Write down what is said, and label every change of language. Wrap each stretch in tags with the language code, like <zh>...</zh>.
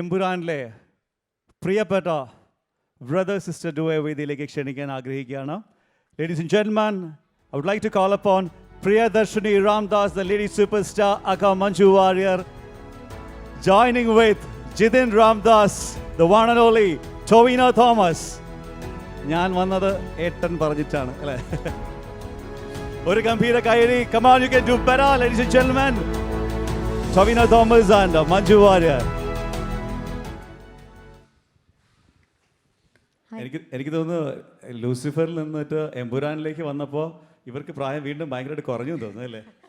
<ml>എമ്പുരാനിലെ പ്രിയപ്പെട്ട brother sister ഡുവെ വേദിയിലേക്ക് ക്ഷണിക്കാൻ ആഗ്രഹിക്കുകയാണ്.</ml> <en>Ladies and gentlemen, I would like to call upon Priyadarshini Ramdas, the lady superstar, Aka Manju Warrior, joining with Jithin Ramdas, the one and only Tovino Thomas.</en> <ml>ഞാൻ വന്നത് ഏട്ടൻ പറഞ്ഞിട്ടാണ് അല്ലേ? ഒരു ഗംഭീര കൈയടി.</ml> <en>Come on, you can do better, ladies and gentlemen. Tovino Thomas and Manju Warrior.</en> <ml>എനിക്ക് തോന്നുന്നു ലൂസിഫറിൽ നിന്നിട്ട് എമ്പുരാനിലേക്ക് വന്നപ്പോൾ ഇവർക്ക് പ്രായം വീണ്ടും ഭയങ്കരമായിട്ട് കുറഞ്ഞു തോന്നുന്നു അല്ലേ?</ml>